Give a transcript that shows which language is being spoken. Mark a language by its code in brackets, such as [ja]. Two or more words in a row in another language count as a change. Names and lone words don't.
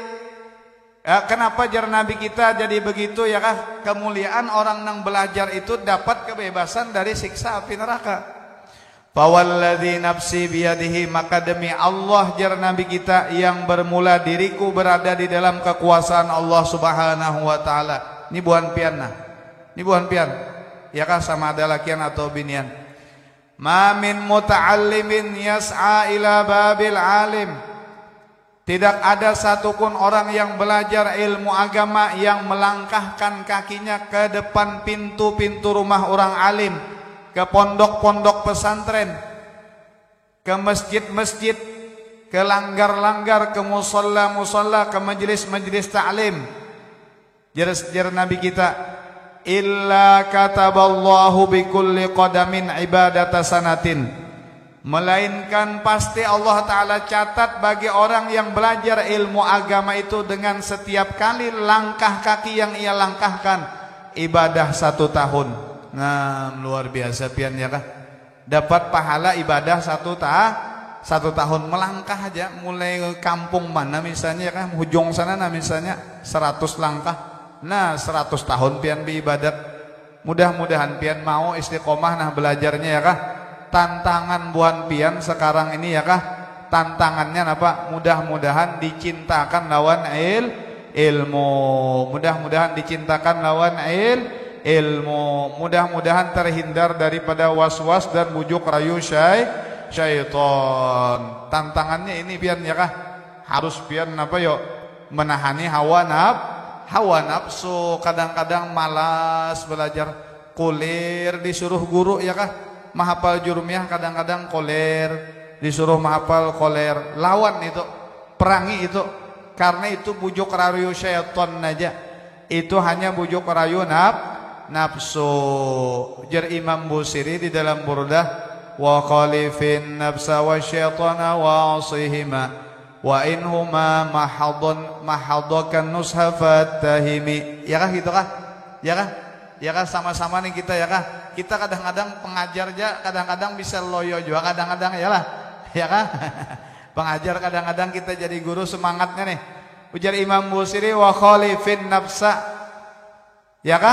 [bjn] Kenapa jar Nabi kita jadi begitu, ya kah? [id] Kemuliaan orang yang belajar itu dapat kebebasan dari siksa api neraka. [ar] فوالذي نفسي بيده, [id] maka demi Allah jar Nabi kita yang bermula diriku berada di dalam kekuasaan Allah [ar] سبحانه وتعالى. [bjn] Ini buan pian nah. Ini buan pian. Ya kah sama ada lakian atau binian. [ar] ما من متعلم يسعى إلى باب العالم. [id] Tidak ada satupun orang yang belajar ilmu agama yang melangkahkan kakinya ke depan pintu-pintu rumah orang alim, ke pondok-pondok pesantren, ke masjid-masjid, ke langgar-langgar, ke musalla-musalla, ke majelis-majelis ta'lim. [bjn] Jar Nabi kita, [ar] إلا كتب الله بكل قدم عبادة سنة, [id] melainkan pasti Allah Ta'ala catat bagi orang yang belajar ilmu agama itu dengan setiap kali langkah kaki yang ia langkahkan ibadah 1 tahun. [bjn] Nah, luar biasa pian ya kah? Dapat pahala ibadah 1 tahun melangkah aja, mulai kampung mana misalnya ya kah, ujung sana nah misalnya 100 langkah. Nah, 100 tahun pian beribadat. Mudah-mudahan pian mau istiqomah nah belajarnya ya kah? Tantangan buan pian sekarang ini ya kah? Tantangannya apa? Mudah-mudahan dicintakan lawan ilmu. Mudah-mudahan dicintakan lawan ilmu, mudah-mudahan terhindar daripada was-was dan bujuk rayu syaitan. Tantangannya ini pian ya kah? Harus pian apa yo? Menahani hawa nafsu. Kadang-kadang malas belajar, kulir disuruh guru ya kah? Mahapal jurumiyah kadang-kadang koler, disuruh mahapal koler. Lawan itu, perangi itu. Karena itu bujuk rayu syaitan aja. Itu hanya bujuk rayu nafsu. Jar Imam Busiri di dalam Burdah, [ar] وخالف النفس والشيطان واعصهما وإن هما محضاك النصح فاتهم. [bjn] Ya kah gitu kah? Ya kah? Ya kah sama-sama nih kita ya kah? Kita kadang-kadang pengajar aja kadang-kadang bisa loyo juga kadang-kadang ya lah. Ya kah? Pengajar kadang-kadang kita jadi guru semangatnya nih. Ujar Imam Busiri, [ar] وخالف النفس, [bjn] ya kah?